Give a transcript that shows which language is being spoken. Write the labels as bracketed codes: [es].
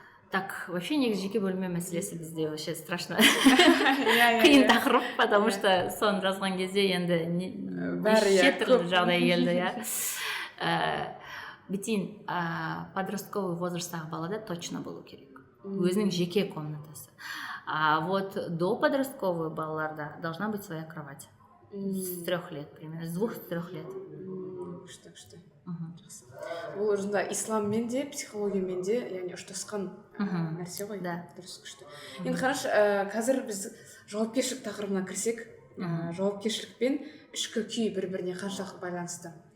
[kk] Так, вообще негізі жеке бөлме мәселесі бізде [ru] вообще страшно [kk] қиын тақырып, [ru] потому что [kk] соны жазған кезде енді неше түрлі жағдай келді, иә. Бітейін, [ru] подростковый [kk] возрасттағы балада [ru] точно [kk] болу керек, өзінің жеке комнатасы. [ru] А вот до подросткового [kk] балаларда [ru] должна быть своя кровать. С 3 лет примерно, с 2-3 лет. [kk] Күшті. Бұл өзінде исламмен де, психологиямен де, яғни ұштасқан нәрсе ғой. Дұрыс, күшті. Енді қарашы, қазір біз жауапкершілік тақырыбына кірсек, жауапкершілік пен ішкі күй бір-біріне қаншалықты байланысты.